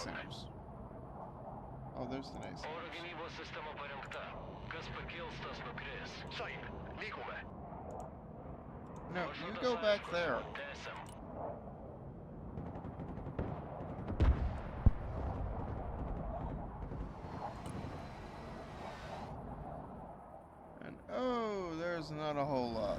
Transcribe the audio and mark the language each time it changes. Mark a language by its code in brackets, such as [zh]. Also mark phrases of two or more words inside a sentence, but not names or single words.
[en] NASAMS? Oh, there's the NASAMS. [lt] Oro gynybos sistema parengta. Kas pakils, tas nukris. [et] Sain, liigume. [en] No, you go back there. [lt] Tęsiam. [en] And oh, there's not a whole lot.